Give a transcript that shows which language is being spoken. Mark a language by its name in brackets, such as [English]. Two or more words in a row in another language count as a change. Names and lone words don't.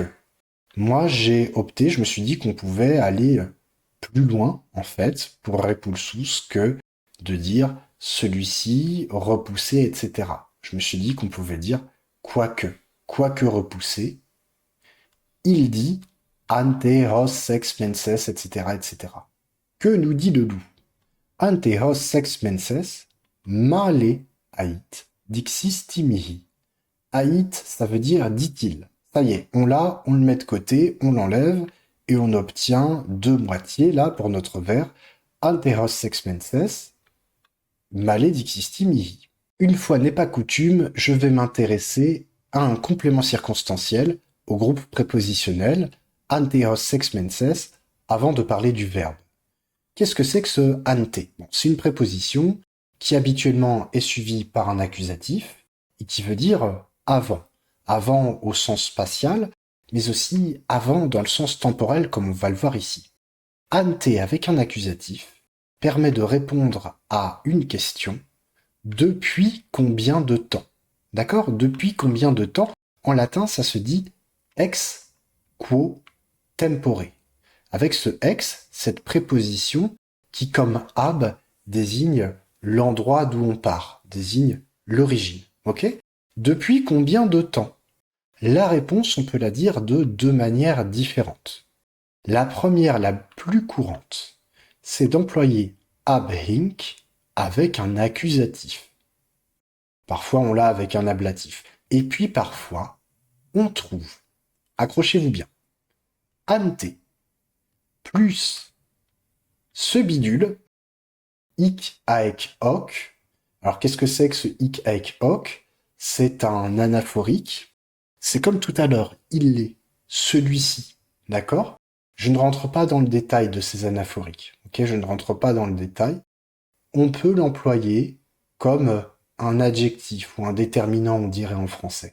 [French] Moi, j'ai opté, je me suis dit qu'on pouvait aller plus loin, en fait, pour repulsus que de dire celui-ci, repoussé, etc. Je me suis dit qu'on pouvait dire quoique repoussé. Il dit [Latin] ante hos sex menses, [French] etc., etc. Que nous dit le loup? [Latin] Ante hos sex menses, male ait, dixis timihi. [French] Ait, ça veut dire dit-il. Ça y est, on l'a, on le met de côté, on l'enlève, et on obtient 2 moitiés, là, pour notre vers. [Latin] Ante hos sex menses, male dixis timihi. [French] Une fois n'est pas coutume, je vais m'intéresser à un complément circonstanciel, au groupe prépositionnel, [Latin] ante hos sex menses, [French] avant de parler du verbe. Qu'est-ce que c'est que ce ante? Bon, c'est une préposition qui habituellement est suivie par un accusatif et qui veut dire avant. Avant au sens spatial, mais aussi avant dans le sens temporel comme on va le voir ici. Ante avec un accusatif permet de répondre à une question depuis combien de temps. D'accord? Depuis combien de temps? En latin, ça se dit [Latin] ex quo tempore. [French] Avec ce ex, cette préposition qui, comme ab, désigne l'endroit d'où on part, désigne l'origine. Ok? Depuis combien de temps? La réponse, on peut la dire de deux manières différentes. La première, la plus courante, c'est d'employer [Latin] ab hinc [French] avec un accusatif. Parfois, on l'a avec un ablatif. Et puis, parfois, on trouve, accrochez-vous bien, ante plus ce bidule, [Latin] hic aec hoc. [French] Alors, qu'est-ce que c'est que ce [Latin] hic aec hoc? [French] C'est un anaphorique. C'est comme tout à l'heure, il l'est, celui-ci, d'accord? Je ne rentre pas dans le détail de ces anaphoriques, ok? Je ne rentre pas dans le détail. On peut l'employer comme un adjectif ou un déterminant, on dirait en français.